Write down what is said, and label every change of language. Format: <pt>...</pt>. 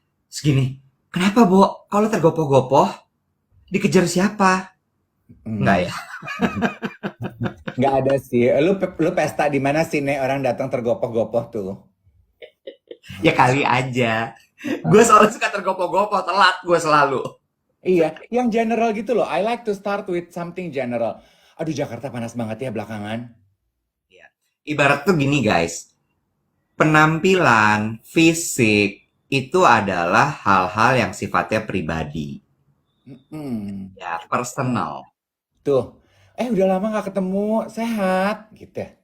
<id>Segini, kenapa Bo? Kalau tergopoh-gopoh, dikejar siapa? Enggak Hmm. ya? Nggak ada sih. Lu pesta di mana sih, Nek? Orang datang tergopoh-gopoh tuh. Ya kali aja. Gue soalnya suka tergopoh-gopoh, telat gue selalu. Iya, yang general gitu loh.</id> <en>I like to start with something general.</en> <id>Aduh, Jakarta panas banget ya belakangan. Ya. Ibarat tuh gini guys, penampilan, fisik, itu adalah hal-hal yang sifatnya pribadi. Mm-mm. Ya, personal. Tuh, udah lama nggak ketemu, sehat, gitu.</id>